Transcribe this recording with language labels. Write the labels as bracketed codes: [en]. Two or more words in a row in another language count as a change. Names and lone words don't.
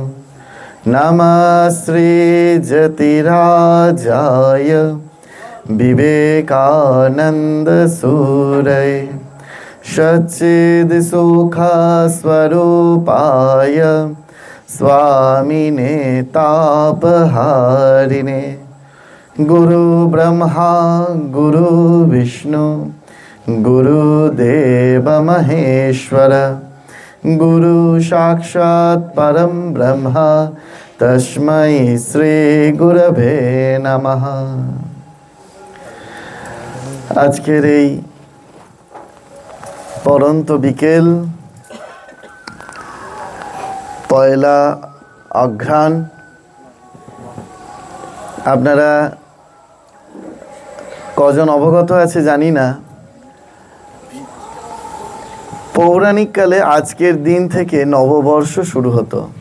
[sa] नमः श्रीजतिराजाय विवेकानन्दसूरये सच्चिद्सुखस्वरूपाय स्वामिने तापहारिणे गुरु ब्रह्मा गुरु विष्णु गुरुदेव महेश्वर गुरु साक्षात् परम ब्रह्म तस्मै श्री गुरवे नमः। [bn] আজকের এই পরন্ত বিকেল পয়লা অঘ্রাণ, আপনারা কজন অবগত আছে জানি না, পৌরাণিক কালে আজকের দিন থেকে নববর্ষ শুরু হতো।